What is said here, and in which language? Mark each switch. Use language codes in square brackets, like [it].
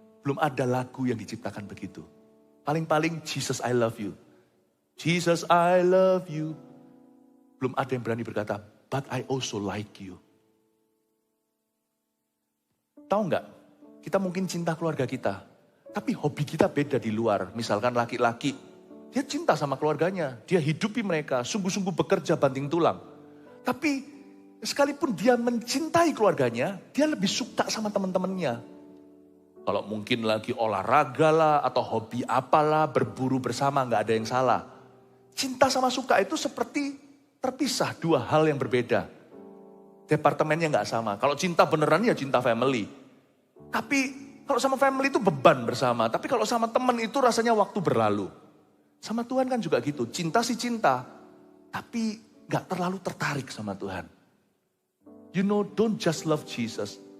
[id] Belum ada lagu yang diciptakan begitu. Paling-paling [en] Jesus I love you. Jesus I love you. [id] Belum ada yang berani berkata, [en] but I also like you. [id] Tahu nggak? Kita mungkin cinta keluarga kita. Tapi hobi kita beda di luar. Misalkan laki-laki, dia cinta sama keluarganya. Dia hidupi mereka, sungguh-sungguh bekerja banting tulang. Tapi sekalipun dia mencintai keluarganya, dia lebih suka sama teman-temannya. Kalau mungkin lagi olahraga lah, atau hobi apalah, berburu bersama, nggak ada yang salah. Cinta sama suka itu seperti terpisah, dua hal yang berbeda. Departemennya nggak sama. Kalau cinta beneran ya cinta family. Tapi kalau sama family itu beban bersama. Tapi kalau sama teman itu rasanya waktu berlalu. Sama Tuhan kan juga gitu. Cinta sih cinta. Tapi nggak terlalu tertarik sama Tuhan. [en] You know, don't just love Jesus.